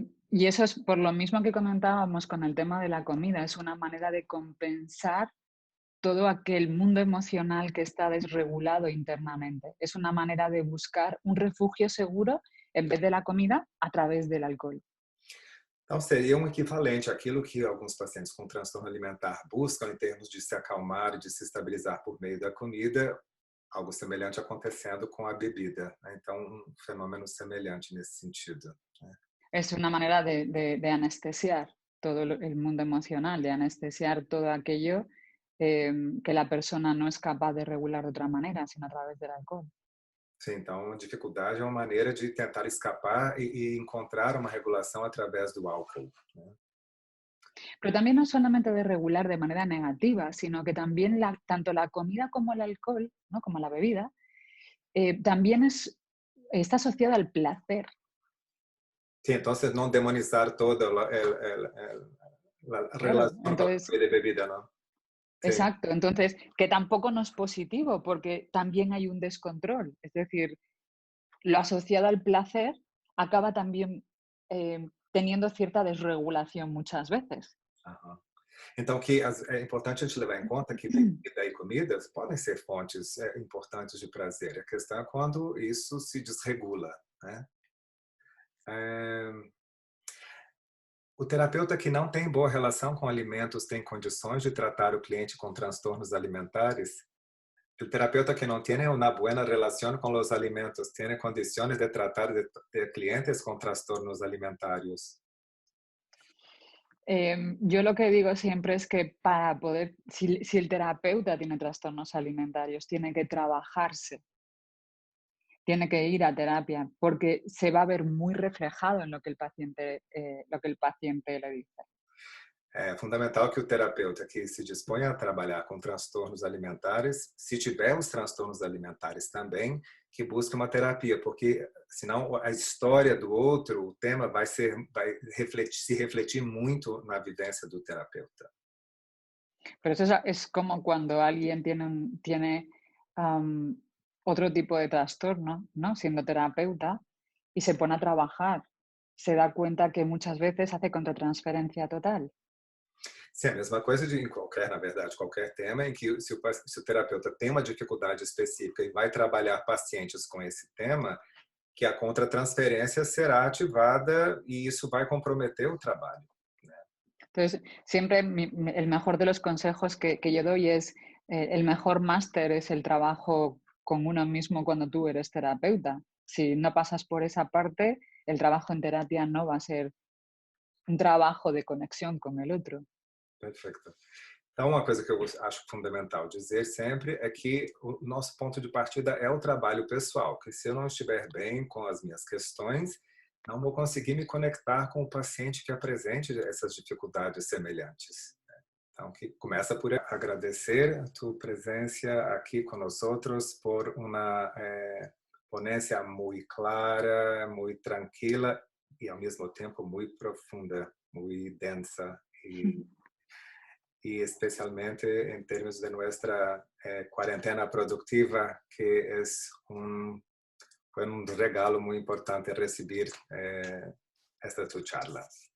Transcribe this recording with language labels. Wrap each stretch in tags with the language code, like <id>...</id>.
<es>Y eso es por lo mismo que comentábamos con el tema de la comida, es una manera de compensar todo aquel mundo emocional que está desregulado internamente. Es una manera de buscar un refugio seguro en vez de la comida a través del alcohol.</es> <pt>Então, seria um equivalente àquilo que alguns pacientes com transtorno alimentar buscam em termos de se acalmar e de se estabilizar por meio da comida, algo semelhante acontecendo com a bebida. Então, um fenômeno semelhante nesse sentido.</pt> <es>Es una manera de anestesiar todo el mundo emocional, de anestesiar todo aquello que la persona no es capaz de regular de otra manera, sino a través del alcohol.</es> <pt>Sim, então a dificuldade é uma maneira de tentar escapar e encontrar uma regulação através do álcool, né?</pt> <es>Pero también no solamente de regular de manera negativa, sino que también tanto la comida como el alcohol, ¿no? Como la bebida, también está asociada al placer.</es> <pt>Sim, então não demonizar toda a</pt> <es>Claro,</es> <pt>relação com a</pt> <es>entonces,</es> <pt>comida e bebida, não? Sim.</pt> <es>exacto, entonces, que tampoco no es positivo porque también hay un descontrol. Es decir, lo asociado al placer acaba también teniendo cierta desregulación muchas veces. Aham.</es> <pt>Então, é importante a gente levar em conta que bebida e comidas podem ser fontes importantes de prazer. A questão é quando isso se desregula, né? O terapeuta que não tem boa relação com alimentos tem condições de tratar o cliente com transtornos alimentares? O terapeuta que não tem uma boa relação com os alimentos tem condições de tratar de clientes com trastornos alimentares?</pt> <es>Yo lo que digo siempre es que para poder, si el terapeuta tiene trastornos alimentarios, tiene que trabajarse, tiene que ir a terapia, porque se va a ver muy reflejado en lo que el paciente le dice.</es> <pt>É fundamental que o terapeuta que se dispõe a trabalhar com transtornos alimentares, se tiver os transtornos alimentares também, que busque uma terapia, porque senão a história do outro, o tema vai se refletir muito na vivência do terapeuta.</pt> <es>Pero eso es como cuando alguien tiene otro tipo de trastorno, ¿no? Siendo terapeuta y se pone a trabajar, se da cuenta que muchas veces hace contratransferencia total.</es> <pt>Sim, a mesma coisa em na verdade, qualquer tema em que se o terapeuta tem uma dificuldade específica e vai trabalhar pacientes com esse tema, que a contratransferência será ativada e isso vai comprometer o trabalho.</pt> <es>Entonces, siempre el mejor de los consejos que yo doy es, el mejor máster es el trabajo con uno mismo cuando tú eres terapeuta. Si no pasas por esa parte, el trabajo en terapia no va a ser un trabajo de conexión con el otro.</es> <pt>Perfeito. Então, uma coisa que eu acho fundamental dizer sempre é que o nosso ponto de partida é o trabalho pessoal, que se eu não estiver bem com as minhas questões, não vou conseguir me conectar com o paciente que apresente essas dificuldades semelhantes. Então, que começa por agradecer a tua presença aqui conosco, por uma ponência muito clara, muito tranquila e, ao mesmo tempo, muito profunda, muito densa</pt> <es>y especialmente en términos de nuestra cuarentena productiva, que fue un regalo muy importante recibir esta tu charla.</es>